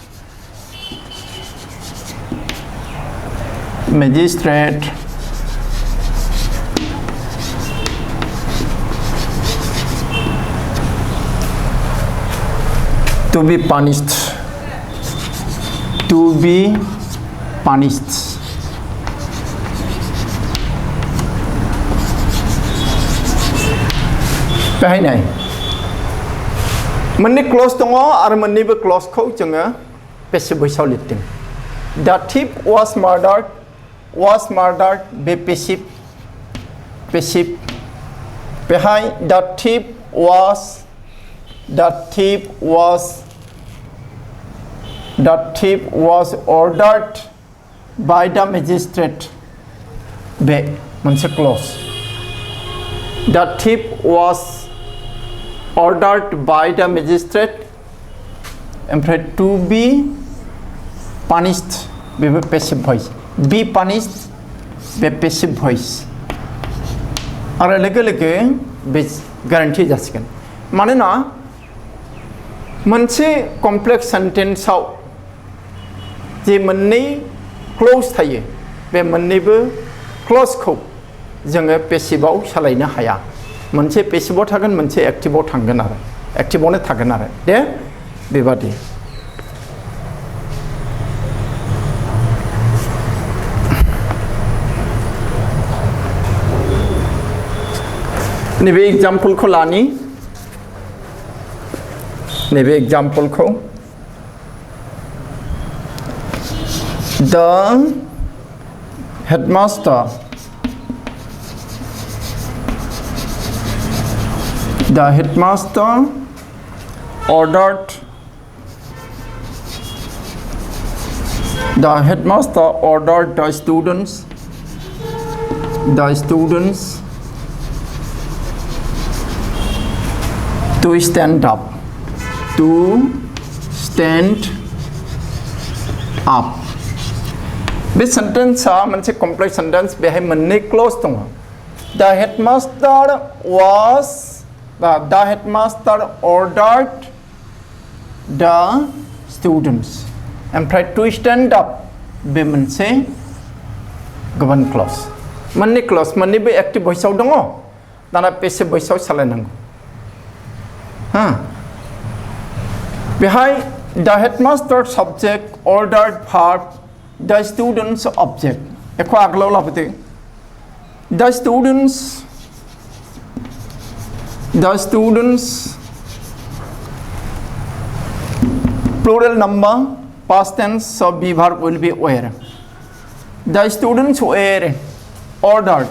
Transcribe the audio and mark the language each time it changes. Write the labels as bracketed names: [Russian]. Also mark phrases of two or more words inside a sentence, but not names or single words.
[English] To be punished. To be punished. [Vietnamese] Cái này [Bodo] मोननै क्लज दङ आरो मोननैबो क्लजखौ जोङो [English] passive voice [Bodo] आव लिरदों. [English] The thief was murdered बे passive बेहाय the thief was ordered by the magistrate [Bodo] बे मोनसे क्लज. [English] The thief was ordered by the magistrate ओमफ्राय to be punished बेबो passive voice. Be punished बे passive voice. [Bodo] आरो लोगो लोगो बे guarantee जासिगोन. मानोना मोनसे [English] complex sentence [Bodo] आव जे मोननै क्लज थायो बे मोननैबो क्लजखौ जोङो पेसिभआव सालायनो हाया. मोनसे पेसिभआव थागोन मोनसे एक्टिभआव थांगोन आरो एक्टिभआवनो थागोन आरो दे बेबादि. नैबे एग्जाम्पलखौ लानि. नैबे एग्जाम्पलखौ [English] The headmaster ordered the students to stand up. This sentence is a complex sentence. [Bodo] बेहाय मोननै क्लज दङ. [English] The headmaster ordered the students ओमफ्राय to stand up [Bodo] बे मोनसे गुबुन क्लज. मोननै क्लज मोननैबो [English] active voice [Bodo] दङ. दाना [English] passive voice [Bodo] सालायनांगौ. [English] बेहाय the headmaster subject ordered verb the students object. [Bodo] एखौ आगोलाव लाबोदो. [English] The students plural number past tense so be verb will be were. The students were ordered.